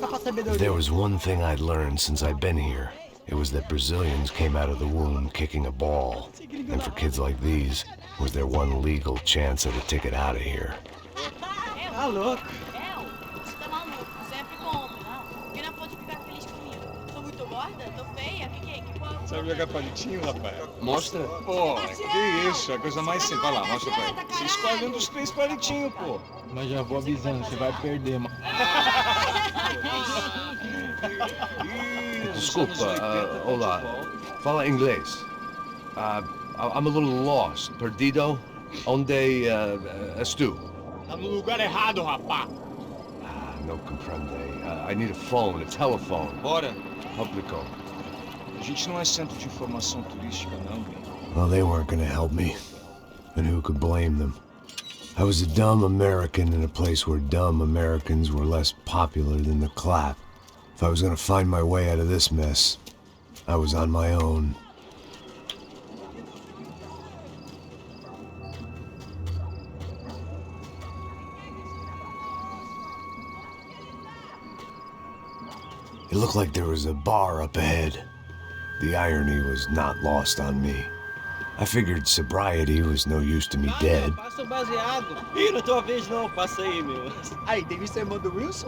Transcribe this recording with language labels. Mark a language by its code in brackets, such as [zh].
[en] If there was one thing I'd learned since I'd been here, it was that Brazilians came out of the womb kicking a ball. And for kids like these, was their one legal chance at a ticket out of here. [pt] Tá louco. Você tá maluco, sempre compro, não. Porque não pode ficar feliz comigo. Tô muito gorda, tô feia, que Sabe jogar palitinho, rapaz? Mostra. Pô, que isso, é a coisa mais simples. Vai lá, mostra pra ele. Você escolhe um dos 3 palitinhos, pô. Mas já vou avisando, você vai perder, mano. Desculpa, olá. Fala inglês. [en] I'm a little lost. [pt] Perdido? Onde és tu? Tá no lugar errado, rapá. [es] No comprende. [en] I need a phone, a telephone. [pt] Bora. Publico. A gente não é centro de informação turística, não. [en] Well, they weren't gonna help me. And who could blame them? I was a dumb American in a place where dumb Americans were less popular than the clap. If I was gonna find my way out of this mess, I was on my own. It looked like there was a bar up ahead. The irony was not lost on me. I figured sobriety was no use to me dead. [pt] Passa o baseado. Ih, não tô vez não, passa aí, meu. Aí, tem visto a irmã do Wilson?